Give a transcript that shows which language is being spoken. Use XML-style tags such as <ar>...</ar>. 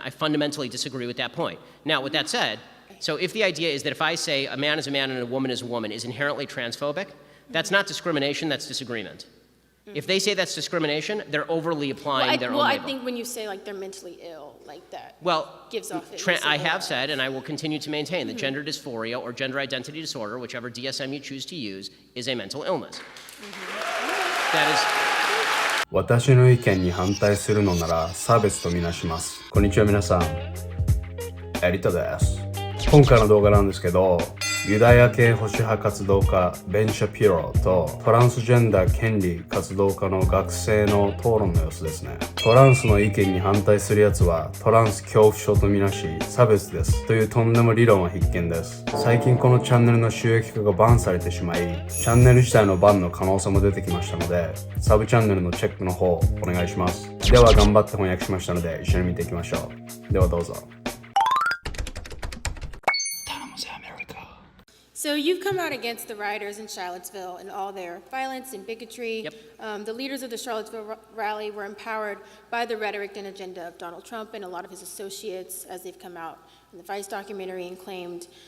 <en>I fundamentally disagree with that point. Now, with that said, so if the idea is that if I say a man is a man and a woman is inherently transphobic, that's not discrimination, that's disagreement. If they say that's discrimination, they're overly applying their own label. Well, I think when you say like they're mentally ill, like that gives off. I have said, and I will continue to maintain, that gender dysphoria or gender identity disorder, whichever DSM you choose to use, is a mental illness. That is.</en> <ja>私の意見に反対するのなら差別とみなします。こんにちは皆さん、エリタです。今回の動画なんですけど、ユダヤ系保守派活動家ベン・シャピロとトランスジェンダー権利活動家の学生の討論の様子ですね。トランスの意見に反対するやつはトランス恐怖症とみなし差別ですというとんでも理論は必見です。最近このチャンネルの収益化がバンされてしまい、チャンネル自体のバンの可能性も出てきましたので、サブチャンネルのチェックの方お願いします。では頑張って翻訳しましたので一緒に見ていきましょう。ではどうぞ。</ja> <en>So you've come out against the rioters in Charlottesville and all their violence and bigotry. Yep. The leaders of the Charlottesville rally were empowered by the rhetoric and agenda of Donald Trump and a lot of his associates as they've come out in the Vice documentary and claimed.</en>